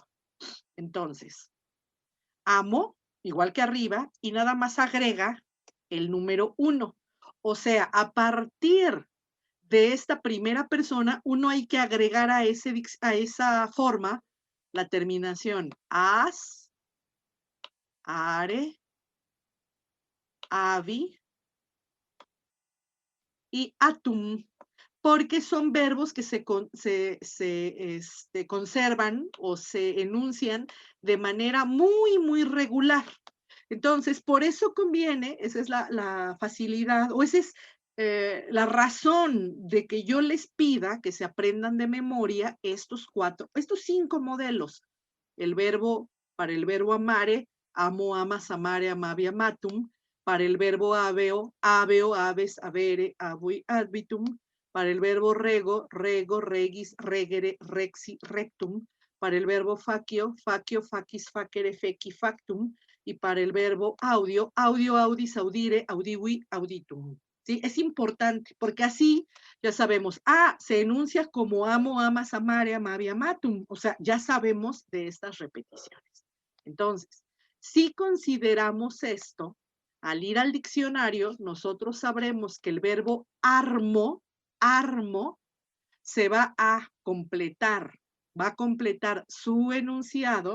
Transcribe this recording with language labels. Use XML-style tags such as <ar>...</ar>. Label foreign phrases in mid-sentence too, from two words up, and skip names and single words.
<es>Entonces, amo, igual que arriba, y nada más agrega el número 1. O sea, a partir de esta primera persona, uno hay que agregar a esa forma la terminación as, are, avi y atum, porque son verbos que se conservan o se enuncian de manera muy, muy regular. Entonces, por eso conviene, esa es la facilidad, o esa es la razón de que yo les pida que se aprendan de memoria estos 5 modelos. El verbo, para el verbo</es> <la>amare, amo, amas, amare, amavi, amatum.</la> <es>Para el verbo</es> <la>aveo, aveo, aves, avere, avui, advitum.</la> <es>Para el verbo</es> <la>rego, rego, regis, regere, rexi, rectum.</la> <es>Para el verbo</es> <la>facio, facio, facis, facere, feci, factum.</la> <es>Y para el verbo</es> <la>audio, audio, audis, audire, audivi, auditum.</la> <es>¿Sí? Es importante, porque así ya sabemos, se enuncia como amo,</es> <la>amas, amare, amavi, amatum.</la> <es>O sea, ya sabemos de estas repeticiones. Entonces, si consideramos esto, al ir al diccionario, nosotros sabremos que el verbo armo se va a completar su enunciado.</es>